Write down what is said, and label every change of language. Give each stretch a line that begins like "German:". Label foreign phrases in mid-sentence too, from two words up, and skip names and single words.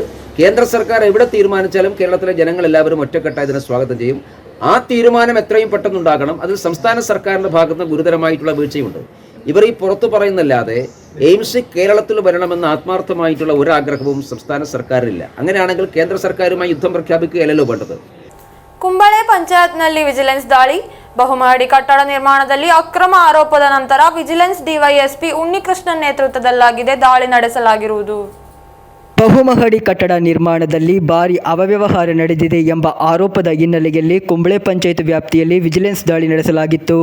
Malayalam: കേന്ദ്ര സർക്കാർ എവിടെ തീരുമാനിച്ചാലും കേരളത്തിലെ ജനങ്ങൾ എല്ലാവരും ഒറ്റക്കെട്ടായി ഇതിനെ സ്വാഗതം ചെയ്യും. ആ തീരുമാനം എത്രയും പെട്ടെന്നുണ്ടാകണം. അതിൽ സംസ്ഥാന സർക്കാരിൻ്റെ ഭാഗത്ത് ഗുരുതരമായിട്ടുള്ള വീഴ്ചയുണ്ട്. ഇവർ ഈ പുറത്തു പറയുന്നല്ലാതെ എയിംസ് കേരളത്തിൽ വരണമെന്ന് ആത്മാർത്ഥമായിട്ടുള്ള ഒരാഗ്രഹവും സംസ്ഥാന സർക്കാരിനില്ല. അങ്ങനെയാണെങ്കിൽ കേന്ദ്ര സർക്കാരുമായി യുദ്ധം പ്രഖ്യാപിക്കുകയല്ലോ വേണ്ടത്.
Kannada: ಕುಂಬಳೆ ಪಂಚಾಯತ್ನಲ್ಲಿ ವಿಜಿಲೆನ್ಸ್ ದಾಳಿ, ಬಹುಮಹಡಿ ಕಟ್ಟಡ ನಿರ್ಮಾಣದಲ್ಲಿ ಅಕ್ರಮ ಆರೋಪದ ನಂತರ ವಿಜಿಲೆನ್ಸ್ ಡಿವೈಎಸ್ಪಿ ಉನ್ನಿಕೃಷ್ಣನ್ ನೇತೃತ್ವದಲ್ಲಾಗಿದೆ ದಾಳಿ ನಡೆಸಲಾಗಿರುವುದು. ಬಹುಮಹಡಿ ಕಟ್ಟಡ ನಿರ್ಮಾಣದಲ್ಲಿ ಭಾರಿ ಅವ್ಯವಹಾರ ನಡೆದಿದೆ ಎಂಬ ಆರೋಪದ ಹಿನ್ನೆಲೆಯಲ್ಲಿ ಕುಂಬಳೆ ಪಂಚಾಯತ್ ವ್ಯಾಪ್ತಿಯಲ್ಲಿ ವಿಜಿಲೆನ್ಸ್ ದಾಳಿ ನಡೆಸಲಾಗಿತ್ತು.